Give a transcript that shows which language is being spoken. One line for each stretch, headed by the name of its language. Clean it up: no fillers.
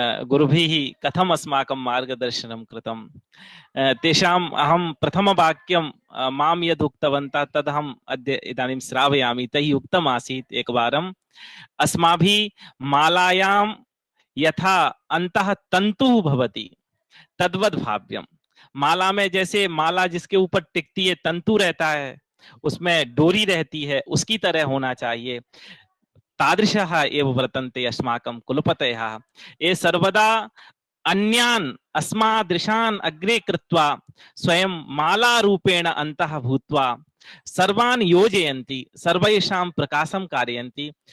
Sanskrit: गुरुभिः कथम् अस्माकं मार्गदर्शनं कृतं, तेषाम् अहं प्रथमवाक्यं मां यद् उक्तवन्तः तदहम् अद्य इदानीं श्रावयामि। तैः उक्तमासीत् एकवारम्, अस्माभिः मालायां यथा अन्तः तन्तुः भवति तद्वद् भाव्यम्।
Hindi: माला में जैसे माला जिसके ऊपर टिकती है तंतु रहता है, उसमें डोरी रहती है, उसकी तरह होना चाहिए।
Sanskrit: तादृशः एव वर्तन्ते अस्माकं कुलपतयः। ये सर्वदा अन्यान् अस्मादृशान् अग्रे कृत्वा स्वयं मालारूपेण अन्तः भूत्वा सर्वान् योजयन्ति, सर्वेषां प्रकाशं कारयन्ति।